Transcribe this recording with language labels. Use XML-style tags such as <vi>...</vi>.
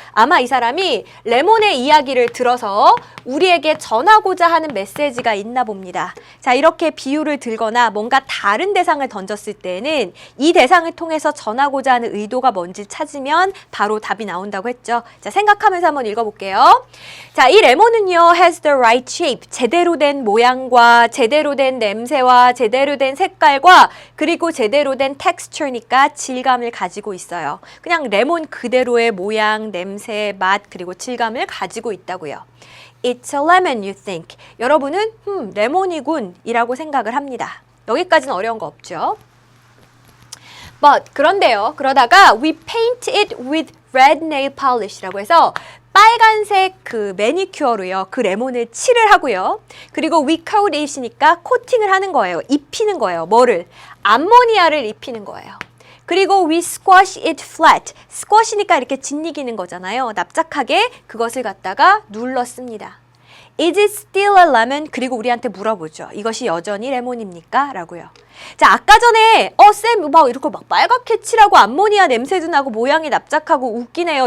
<ko>아마 이 사람이 레몬의 이야기를 들어서 우리에게 전하고자 하는 메시지가 있나 봅니다. 자, 이렇게 비유를 들거나 뭔가 다른 대상을 던졌을 때는 이 대상을 통해서 전하고자 하는 의도가 뭔지 찾으면 바로 답이 나온다고 했죠. 자, 생각하면서 한번 읽어볼게요. 자, 이 레몬은요,</ko> <en>has the right shape.</en> <ko>제대로 된 모양과 제대로 된 냄새와 제대로 된 색깔과 그리고 제대로 된 texture니까 질감을 가지고 있어요. 그냥 레몬 그대로의 모양, 냄새, 맛, 그리고 질감을 가지고 있다고요.</ko> <en>It's a lemon, you think.</en> <ko>여러분은 레몬이군 이라고 생각을 합니다. 여기까지는 어려운 거 없죠? But 그런데요, 그러다가</ko> <en>we paint it with red nail polish</en> <ko>라고 해서 빨간색 그 매니큐어로요, 그 레몬을 칠을 하고요. 그리고</ko> <en>we coat it</en> <ko>이니까 코팅을 하는 거예요. 입히는 거예요. 뭐를? 암모니아를 입히는 거예요.</ko> <en>그리고 we squash it flat.</en> <ko>squash이니까 이렇게 짓이기는 거잖아요. 납작하게 그것을 갖다가 눌렀습니다.</ko> <en>Is it still a lemon?</en> <ko>그리고 우리한테 물어보죠. 이것이 여전히 레몬입니까? 라고요. 자, 아까 전에 쌤 막 이렇게 막 빨갛게 칠하고 암모니아 냄새도 나고 모양이 납작하고 웃기네요.</ko>